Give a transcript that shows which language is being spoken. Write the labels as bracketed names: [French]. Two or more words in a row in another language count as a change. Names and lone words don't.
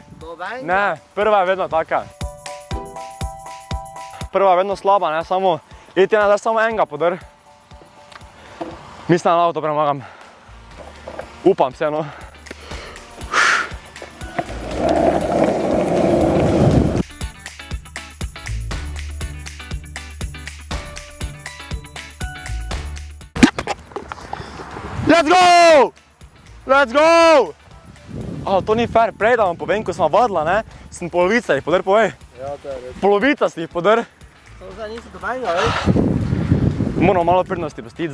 [Slovenian] Ne, prva je vedno taka. Prva je vedno slaba, ne, samo Etijan je zdaj samo enega podr. Mislim, da lahko to premagam. Upam se, [English] no. Let's go! Let's go! [Slovenian] To ni fair, prej da vam povem, ko smo vadila, ne? Sem polovica jih podr, povej. Ja, to je res. Polovica si jih podr. To zdaj nisi dobenga, veš? Moramo malo pridnosti pustiti.